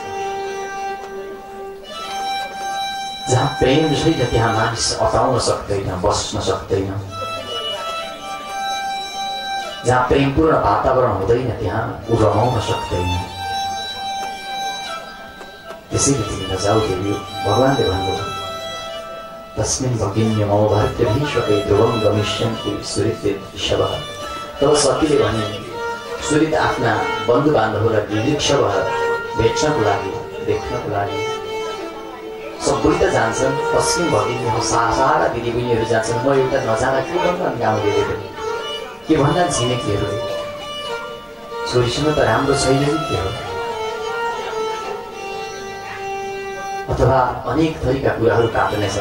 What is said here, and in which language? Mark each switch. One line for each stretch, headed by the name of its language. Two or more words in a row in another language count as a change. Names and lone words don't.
Nepali: जहाँ प्रेम छैन त्यहाँ मानिस अटाउन सक्दैन, बस्न सक्दैन। जहाँ प्रेमपूर्ण वातावरण हुँदैन त्यहाँ ऊ रमाउन सक्दैन। त्यसैले तिमी नजाऊ देवी। भगवानले भन्नुभयो,
Sanskrit: तस्मिन् भगिन्यमो भर्तभीष्वकै ध्रुवं गमिष्यन्ति सुहृदे शवः।
Nepali: तब सतीले भने, सुहृद आफ्ना बन्धु बान्धवलाई निर्दिक्ष भएर भेट्नको लागि, देख्नको लागि सबै त जान्छन्।
Sanskrit: पश्चिम भगिनी
Nepali: सारा दिदीबहिनीहरू जान्छन्, म एउटा नजाँदा के भन्दा गाउँले पनि के भन्दा छिमेकीहरूले छोरीसँग त राम्रो छैन कि के हो, अथवा अनेक थरीका कुराहरू काट्नेछन्।